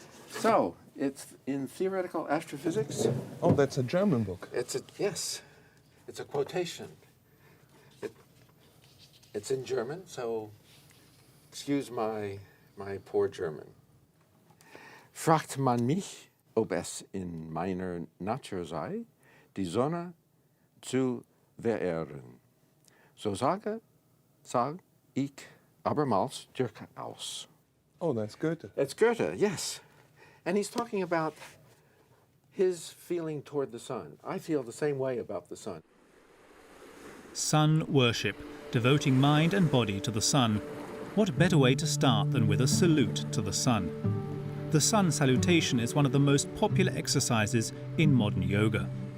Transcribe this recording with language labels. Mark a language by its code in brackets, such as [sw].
[en] So it's in theoretical astrophysics. Oh, that's a German book. Yes. It's a quotation. It's in German, so excuse my poor German. [de] Fragt man mich, ob es in meiner Natur sei, die Sonne zu verehren. So sag ich abermals durchaus. [en] Oh, that's Goethe. It's Goethe, yes. And he's talking about his feeling toward the sun. I feel the same way about the sun. Sun worship, devoting mind and body to the sun. What better way to start than with a salute to the sun? The sun salutation is one of the most popular exercises in modern yoga.